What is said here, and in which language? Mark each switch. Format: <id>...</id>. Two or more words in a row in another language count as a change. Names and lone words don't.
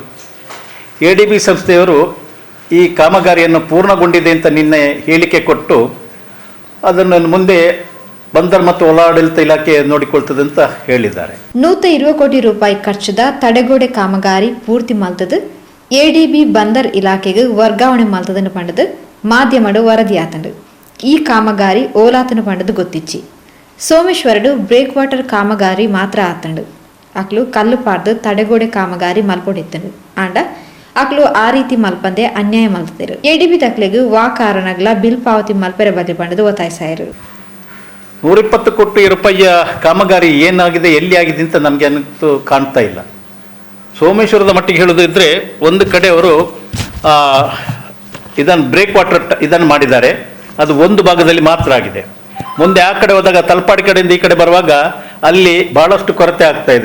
<kn>ADB ಸಂಸ್ಥೆಯವರು ಈ ಕಾಮಗಾರಿಯನ್ನು ಪೂರ್ಣಗೊಂಡಿದೆ ಅಂತ ನಿನ್ನೆ ಹೇಳಿಕೆ ಕೊಟ್ಟು ಅದನ್ನು ಮುಂದೆ ಬಂದರ್ ಮತ್ತು ಒಳಾಡಳಿತ ಇಲಾಖೆ ನೋಡಿಕೊಳ್ತದೆ ಅಂತ ಹೇಳಿದ್ದಾರೆ.</kn> <tcy>120 ಕೋಟಿ ರೂಪಾಯಿ ಖರ್ಚದ ತಡೆಗೋಡೆ ಕಾಮಗಾರಿ ಪೂರ್ತಿ ಮಲ್ತದು ADB ಬಂದರ್ ಇಲಾಖೆಗೆ ವರ್ಗಾವಣೆ ಮಲ್ತದನ್ನು ಪಂಡದು ಮಾಧ್ಯಮಡು ವರದಿಯಾತಂಡು. ಈ ಕಾಮಗಾರಿ ಓಲಾತನು ಪಂಡದು ಗೊತ್ತಿಚ್ಚಿ ಸೋಮೇಶ್ವರಡು</tcy> <en>break water</en> <tcy>ಕಾಮಗಾರಿ ಮಾತ್ರ ಆತಂಡು. ಅಕ್ಲು ಕಲ್ಲು ಪಾರ್ದು ತಡೆಗೋಡೆ ಕಾಮಗಾರಿ ಮಲ್ಪೊಡಿತ್ತಂಡು ಆಂಡ ಅಕ್ಲು ಆ ರೀತಿ ಮಲ್ಪಂದೆ ಅನ್ಯಾಯ ಮಲ್ತಿದ್ರು. ADB ತಕ್ಲೆಗೂ ವಾ ಕಾರಣಗಳ ಬಿಲ್ ಪಾವತಿ ಮಲ್ಪೆರೆ ಬಗ್ಗೆ ಪಂಡದು ಒತ್ತಾಯಿಸಾಯರು.</tcy> <kn>120 ಕೋಟಿ ರೂಪಾಯಿಯ ಕಾಮಗಾರಿ ಏನಾಗಿದೆ, ಎಲ್ಲಿ ಆಗಿದೆ ಅಂತ ನಮಗೆ ಅನ್ನಿಸ್ತು ಕಾಣ್ತಾ ಇಲ್ಲ. ಸೋಮೇಶ್ವರದ ಮಟ್ಟಿಗೆ ಹೇಳೋದಿದ್ರೆ ಒಂದು ಕಡೆ ಅವರು ಇದನ್ನು</kn> <en>break water</en> <kn>ಇದನ್ನು ಮಾಡಿದ್ದಾರೆ, ಅದು ಒಂದು ಭಾಗದಲ್ಲಿ ಮಾತ್ರ ಆಗಿದೆ. ಮುಂದೆ ಆ ಕಡೆ ಹೋದಾಗ ತಲಪಾಡಿ ಕಡೆಯಿಂದ ಈ ಕಡೆ ಬರುವಾಗ ಅಲ್ಲಿ ಬಹಳಷ್ಟು ಕೊರತೆ ಆಗ್ತಾ ಇದೆ.</kn>